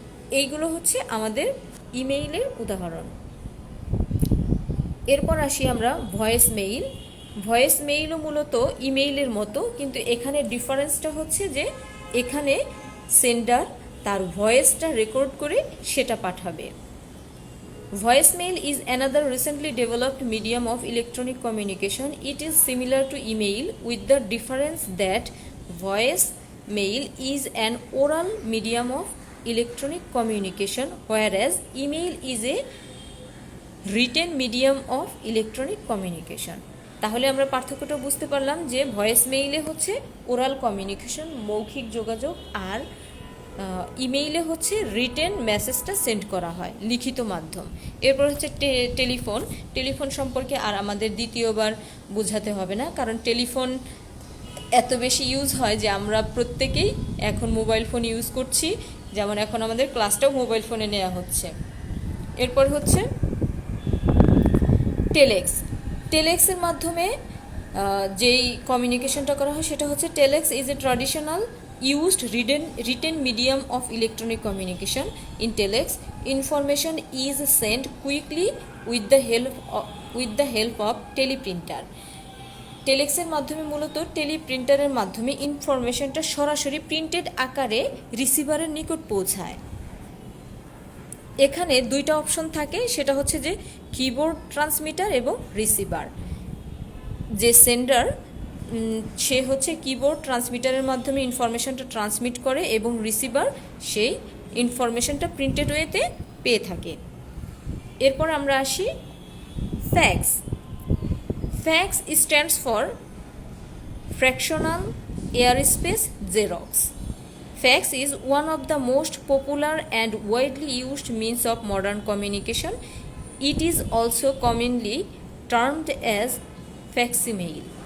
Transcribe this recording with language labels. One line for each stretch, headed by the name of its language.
Bangla: এইগুলো হচ্ছে আমাদের ইমেইলের উদাহরণ। এরপর আসি আমরা ভয়েস মেইল। ভয়েস মেইলও মূলত ইমেইলের মতো, কিন্তু এখানে ডিফারেন্সটা হচ্ছে যে এখানে সেন্ডার তার ভয়েসটা রেকর্ড করে সেটা পাঠাবে।
English: Voicemail is another recently developed medium of electronic communication. It is similar to email with the difference that voicemail is an oral medium of electronic communication, whereas email is a written medium of electronic communication.
Bangla: তাহলে আমরা পার্থক্যটা বুঝতে পারলাম যে voice মেইলে হচ্ছে oral communication, মৌখিক যোগাযোগ, আর ইমেইলে হচ্ছে রিটেন মেসেজটা সেন্ড করা হয়, লিখিত মাধ্যম। এরপর হচ্ছে টেলিফোন সম্পর্কে আর আমাদের দ্বিতীয়বার বোঝাতে হবে না, কারণ টেলিফোন এত বেশি ইউজ হয় যে আমরা প্রত্যেকেই এখন মোবাইল ফোন ইউজ করছি। যেমন এখন আমাদের ক্লাসটাও মোবাইল ফোনে নেওয়া হচ্ছে। এরপর হচ্ছে টেলেক্স। টেলেক্সের মাধ্যমে যেই কমিউনিকেশনটা করা হয় সেটা হচ্ছে
English: Telex is a traditional used written medium of electronic communication. In telex, information is sent quickly with the help of teleprinter.
Bangla: টেলেক্সের মাধ্যমে মূলত টেলিপ্রিন্টারের মাধ্যমে ইনফরমেশনটা সরাসরি প্রিন্টেড আকারে রিসিভারের নিকট পৌঁছায়। এখানে দুইটা অপশন থাকে, সেটা হচ্ছে যে কিবোর্ড ট্রান্সমিটার এবং রিসিভার। যে সেন্ডার সে হচ্ছে কিবোর্ড ট্রান্সমিটারের মাধ্যমে ইনফরমেশনটা ট্রান্সমিট করে এবং রিসিভার সেই ইনফরমেশনটা প্রিন্টেড ওয়েতে পেয়ে থাকে। এরপর আমরা আসি fax.
English: Fax stands for fractional airspace xerox. Fax is one of the most popular and widely used means of modern communication. It is also commonly termed as facsimile.